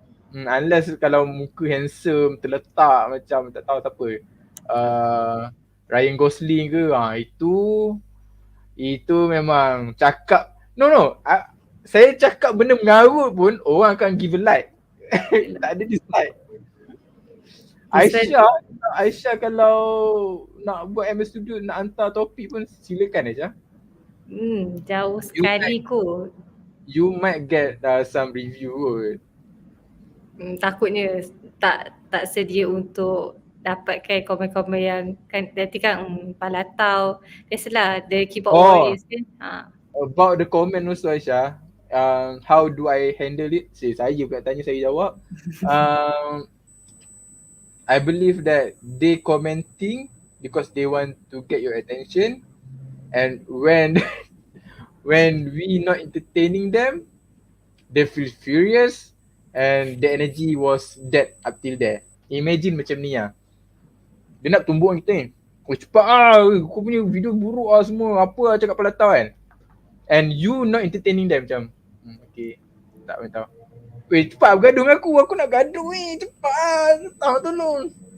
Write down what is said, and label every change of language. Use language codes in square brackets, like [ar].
[ms] unless kalau muka handsome terletak macam tak tahu siapa, uh, Ryan Gosling ke, itu memang cakap saya cakap benda mengarut pun orang akan [en] give a like. [ms] Tak ada dislike. [en] This one, [ms] Aisyah Aisyah kalau nak buat MS Studio, nak hantar topik pun silakan Aisyah. jauh [en] You [ms] sekali kot. [en] you might get some review kot. [ms] Takutnya tak sedia untuk dapatkan komen-komen yang kan nanti kan palatau. [en] Biasalah the keyboard Oh, warriors kan. about the comment also Aisyah, how do I handle it? [ms] Saya pula tanya, saya jawab. [en] I believe that they commenting because they want to get your attention, and when when we not entertaining them, they feel furious, and the energy was dead up till there. [ms] Imagine macam ni lah. Dia nak tumbuk kita ni. Oh cepat kau punya video buruk semua. Apa lah cakap pelatau kan. [en] And you not entertaining them macam, okay, [ms] tak tahu. Weh cepat bergaduh dengan aku nak gaduh cepat tolong.